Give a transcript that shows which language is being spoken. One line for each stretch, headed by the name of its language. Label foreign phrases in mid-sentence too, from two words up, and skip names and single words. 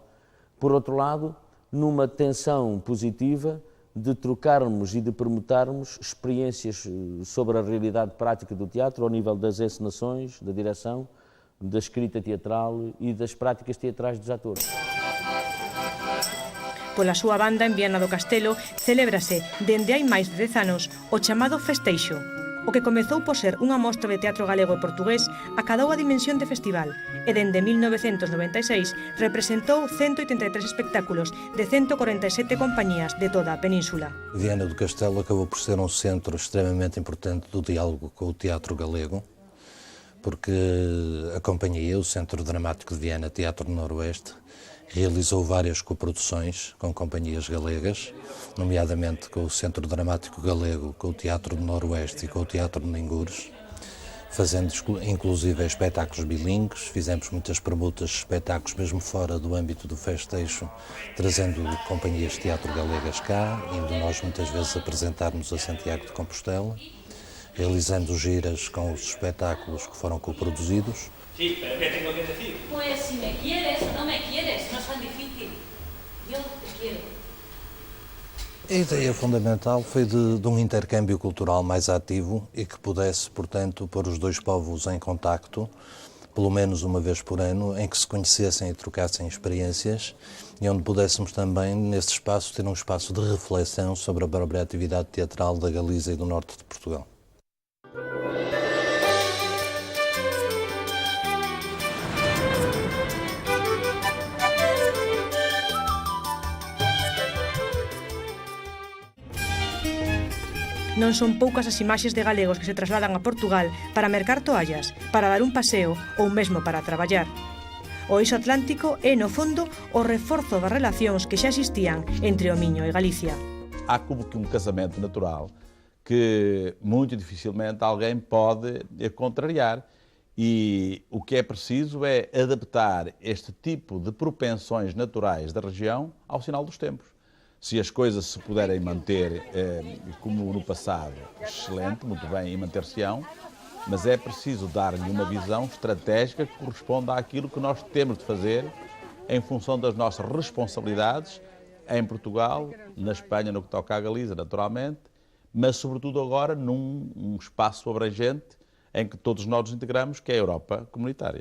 Portuguese: Por outro lado, numa tensão positiva de trocarmos e de permutarmos experiências sobre a realidade prática do teatro ao nível das encenações, da direção, da escrita teatral e das práticas teatrais dos atores.
Galician: Pola súa banda, en Viana do Castelo, celébrase, dende hai máis de 10 anos, o chamado Festeixo, o que comezou por ser unha mostra de teatro galego e portugués, acadou a dimensión de festival e dende 1996 representou 183 espectáculos de 147 compañías de toda a península.
Portuguese: Viana do Castelo acabou por ser um centro extremamente importante do diálogo com o teatro galego, porque a companhia, o Centro Dramático de Viana, Teatro do Noroeste, realizou várias coproduções com companhias galegas, nomeadamente com o Centro Dramático Galego, com o Teatro do Noroeste e com o Teatro de Ningures, fazendo inclusive espetáculos bilíngues. Fizemos muitas permutas de espetáculos mesmo fora do âmbito do festejo, trazendo companhias de teatro galegas cá, indo nós muitas vezes apresentarmos a Santiago de Compostela, realizando giras com os espetáculos que foram coproduzidos.
Spanish: Sí, pero ¿qué tengo que decir? Pues si me quieres o no me quieres, no es tan difícil. Yo te quiero.
Portuguese: A ideia fundamental foi de um intercâmbio cultural mais ativo e que pudesse, portanto, pôr os dois povos em contacto, pelo menos uma vez por ano, em que se conhecessem e trocassem experiências e onde pudéssemos também, nesse espaço, ter um espaço de reflexão sobre a própria atividade teatral da Galiza e do norte de Portugal.
Galician: Non son poucas as imaxes de galegos que se trasladan a Portugal para mercar toallas, para dar un paseo ou mesmo para traballar. O eixo atlántico é, no fondo, o reforzo das relacións que xa existían entre o Miño e Galicia.
Portuguese: Há como que um casamento natural que muito dificilmente alguém pode contrariar. E o que é preciso é adaptar este tipo de propensões naturais da região ao sinal dos tempos. Se as coisas se puderem manter como no passado, excelente, muito bem, e manter-se-ão, mas é preciso dar-lhe uma visão estratégica que corresponda àquilo que nós temos de fazer em função das nossas responsabilidades em Portugal, na Espanha, no que toca à Galiza, naturalmente, mas sobretudo agora num espaço abrangente em que todos nós nos integramos, que é a Europa comunitária.